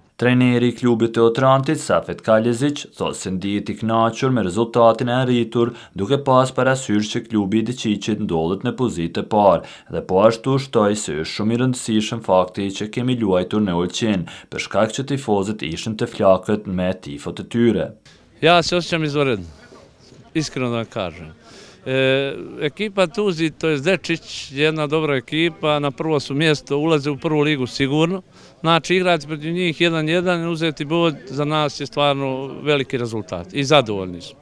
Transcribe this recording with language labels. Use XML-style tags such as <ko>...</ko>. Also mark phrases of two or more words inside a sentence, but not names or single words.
<sq>Trajneri i klubit të Otrantit, Safet Kalezić, thotë se ndihet i kënaqur me rezultatin e arritur, duke pas parasysh që klubi i Deqiqit ndodhet në pozitë e parë, dhe po ashtu shtoi se është shumë i rëndësishëm fakti që kemi luajtur në Olqin, për shkak që tifozët ishin të flakët me tifot e tyre.</sq> <sr>Ja se osjećam izvanredno, iskreno da vam kažem. Ekipa Tuzli, to je Dečić, jedna dobra ekipa, na prvo su mjesto, ulaze u prvu ligu sigurno. Znači, igrati protiv njih 1-1 i uzeti bod za nas je stvarno veliki rezultat i zadovoljni smo.</sr>